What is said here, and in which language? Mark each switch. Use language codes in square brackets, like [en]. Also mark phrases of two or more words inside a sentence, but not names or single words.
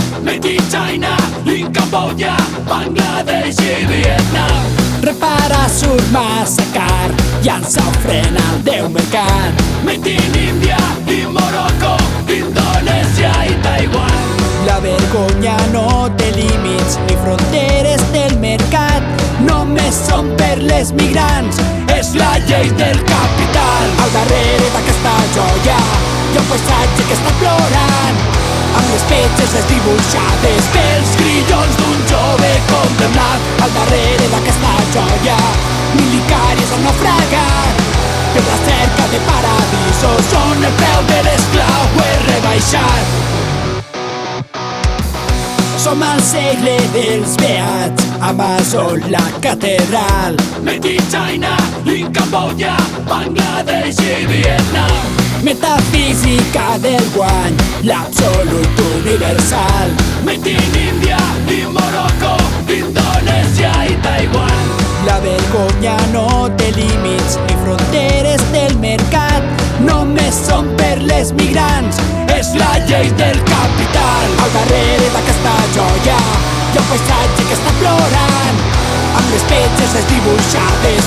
[en] Made in China, in Camboya, Bangladesh i Vietnam. [ca] Repara surt massa car, llança ofrena al Déu mercat. [en] Made in India, in Morocco, [ca] Indonèsia i Taiwan. La vergonya no té límits ni fronteres del mercat. Només són per les migrants, És la llei del capital. al darrere d'aquesta joia hi ha un paisatge que està plorant, amb les petges desdibuixades Pels grillons d'un jove condemnat. al darrere d'aquesta joia. Milicaris han naufragat per la cerca de paradisos On el preu de l'esclau és rebaixat. Som al segle dels beats, Amazon la catedral. [en] Made in China, in Camboya, Bangladesh i Vietnam. [ca] Metafísica del guany, l'absolut universal. [en] Made in India, in Morocco, [ca] Indonèsia i Taiwan. La vergonya no té límits ni fronteres del mercat. Només són per les migrants, És la llei del capital. al darrere d'aquesta joia hi ha un paisatge que està plorant, amb les petges desdibuixades